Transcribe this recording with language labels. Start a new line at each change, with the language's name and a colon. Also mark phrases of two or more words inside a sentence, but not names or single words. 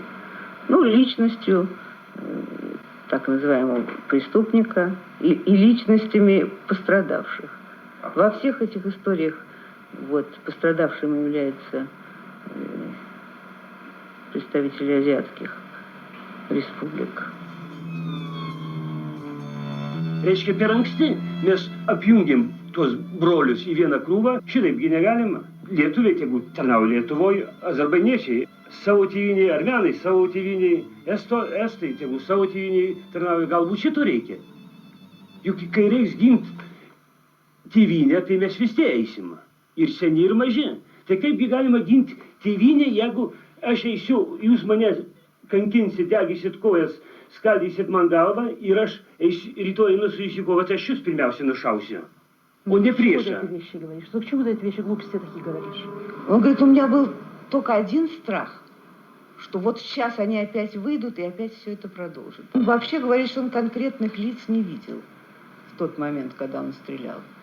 Russian: Ну, личностью так называемого преступника и личностями пострадавших. Во всех этих историях вот, пострадавшим являются представители азиатских республик.
Lithuanian: Reiškia, per anksti mes apjungiam tuos brolius į vieną krūvą, šitaip gi negalima. lietuviai, tegu tarnauja Lietuvoje, azerbaidiečiai savo tėviniai, armenai savo tėviniai, estai, tegu savo tėviniai tarnauja. Galbūt šito reikia. Juk kai reiks ginti tėvynę, tai mes vis tiek eisim. Ir seni, ir maži. Tai kaipgi galima ginti tėvynę, jeigu aš eisiu, jūs mane kankinsit, degysit kojas, skaldysit man galvą ir aš rytoj einu su jūsų kovą, tai aš jūs pirmiausia nušausiu.
Russian: Он не приезжал. Что ты вещи говоришь? Ну, к чему ты эти вещи, глупости такие говоришь? Он говорит, у меня был только один страх, что вот сейчас они опять выйдут и опять все это продолжат. Он вообще говорит, что он конкретных лиц не видел в тот момент, когда он стрелял.